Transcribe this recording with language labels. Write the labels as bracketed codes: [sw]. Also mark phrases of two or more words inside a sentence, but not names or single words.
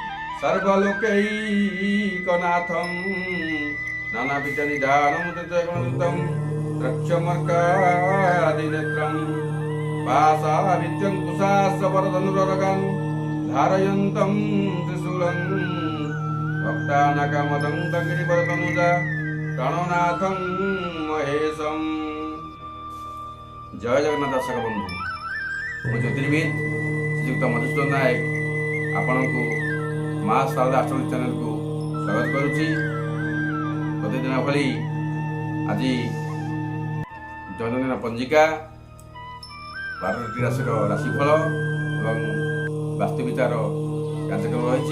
[sa] सर्वलोकैकनाथं नानाविधनिधानं तृतीयगुणयुक्तं रक्षमर्कादिनेत्रं पाशाभित्यं कुशास्त्रवरधनुरगं धारयन्तं त्रिशूलं भक्तानाकमदं तङ्गिरिवरतनुजा प्रणनाथं महेशं। [or] ଜୟ ଜଗନ୍ନାଥ ଦର୍ଶକ ବନ୍ଧୁ, ମୁଁ ଜ୍ୟୋତିର୍ବିଦ ଶ୍ରୀଯୁକ୍ତ ମଧୁସୂଦନ ନାୟକ ଆପଣଙ୍କୁ ମା ଶାରଦା ଆଷ୍ଟ୍ରୋଲୋଜି ଚ୍ୟାନେଲକୁ ସ୍ୱାଗତ କରୁଛି। ପ୍ରତିଦିନ ଭଳି ଆଜି ଦୈନନ୍ଦିନ ପଞ୍ଜିକା 12ଟି ରାଶିର ରାଶିଫଳ ଏବଂ ବାସ୍ତୁବିଚାର କାର୍ଯ୍ୟକ୍ରମ ରହିଛି।